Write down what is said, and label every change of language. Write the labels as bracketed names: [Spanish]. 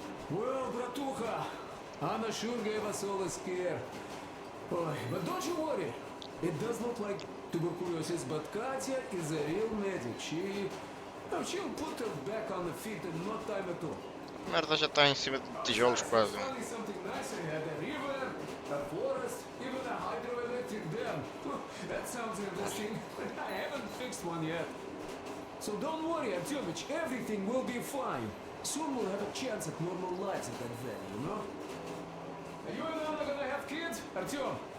[English] Well, bratуха, Anna sure gave us all a scare. Oi, but don't you worry. It does look like tuberculosis, but Katya is a real medic. She'll put her back on the feet in no time at all. [Portuguese] A merda já está em cima de tijolos quase. [English] Something nicer had a river, a forest, even a hydroelectric dam. That sounds interesting. I haven't fixed one yet. So don't worry, Artyomich, everything will be fine. Soon we'll have a chance at normal lives at that valley, you know? Are you and Anna gonna have kids, Artyom?